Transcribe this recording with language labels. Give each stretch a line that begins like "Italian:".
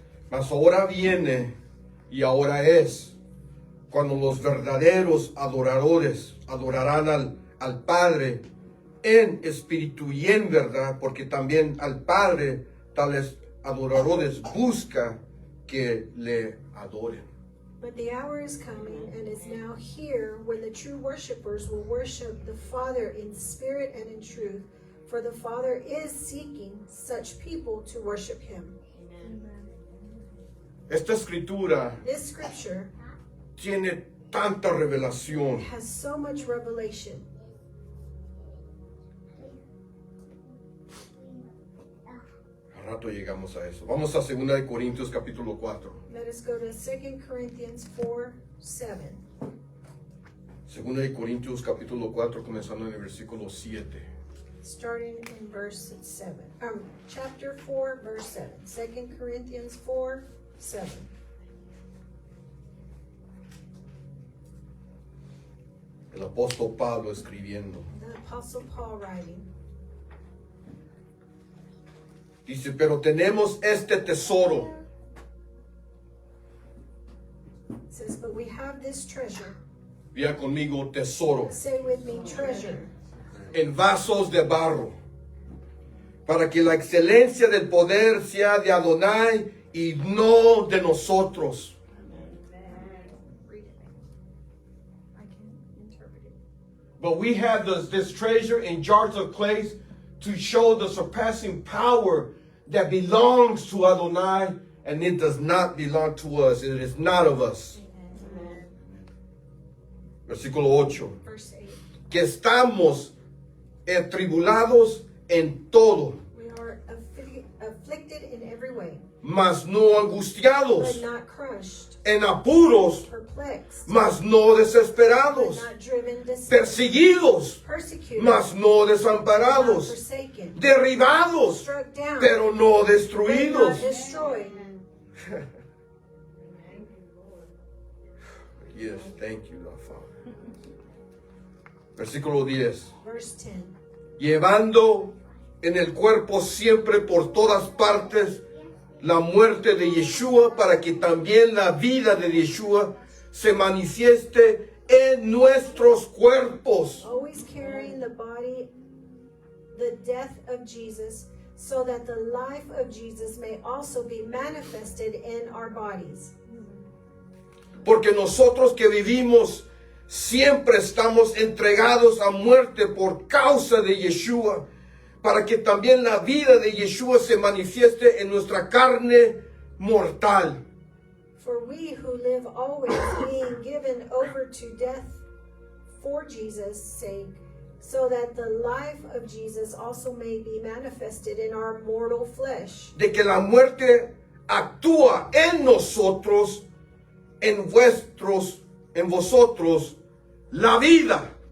Spanish: Mas ahora viene y ahora es cuando los verdaderos adoradores adorarán al Padre en espíritu y en verdad, porque también al Padre tales adoradores busca que le adoren.
English: But the hour is coming and is now here when the true worshipers will worship the Father in spirit and in truth, for the Father is seeking such people to worship Him.
Spanish: Esta escritura
English: This scripture
Spanish: tiene tanta revelación.
English: has so much revelation.
Spanish: Al rato llegamos a eso. Vamos a 2 de Corintios capítulo 4.
English: Let us go to 2 Corinthians 4:7.
Spanish: 2 de Corintios capítulo 4 comenzando en el versículo 7.
English: Starting in verse 7. Chapter 4, verse 7. 2 Corinthians 4:7.
Spanish: El apóstol Pablo escribiendo.
English: The Apostle Paul writing.
Spanish: Dice, pero tenemos este tesoro
English: Says, but we have this treasure.
Spanish: Vea conmigo, tesoro.
English: Say with me, treasure.
Spanish: en vasos de barro, para que la excelencia del poder sea de Adonai y no de nosotros.
English: Read it. I can interpret it. But we have this treasure in jars of clay to show the surpassing power that belongs to Adonai, and it does not belong to us. It is not of us. Amen.
Spanish: Versículo 8.
English: Verse 8.
Spanish: Que estamos atribulados en todo,
English: We are afflicted in every way,
Spanish: mas no angustiados,
English: but not crushed,
Spanish: en apuros,
English: perplexed,
Spanish: mas no
English: but
Spanish: desesperados,
English: not driven, despair,
Spanish: perseguidos,
English: persecuted,
Spanish: mas no
English: not
Spanish: desamparados,
English: forsaken,
Spanish: derribados,
English: struck down,
Spanish: pero no
English: but not
Spanish: destruidos.
English: destroyed. Yes, thank you, Lord Father.
Spanish: Versículo 10.
English: Verse 10.
Spanish: Llevando en el cuerpo siempre por todas partes la muerte de Yeshua, para que también la vida de Yeshua se manifieste en nuestros cuerpos.
English: Always carrying the body, the death of Jesus, so that the life of Jesus may also be manifested in our bodies.
Spanish: Porque nosotros que vivimos siempre estamos entregados a muerte por causa de Yeshua, para que también la vida de Yeshua se manifieste en nuestra carne mortal.
English: For we who live always being given over to death for Jesus' sake, so that the life of Jesus also may be manifested in our mortal flesh.
Spanish: De que la muerte actúa en nosotros, en vosotros, la vida.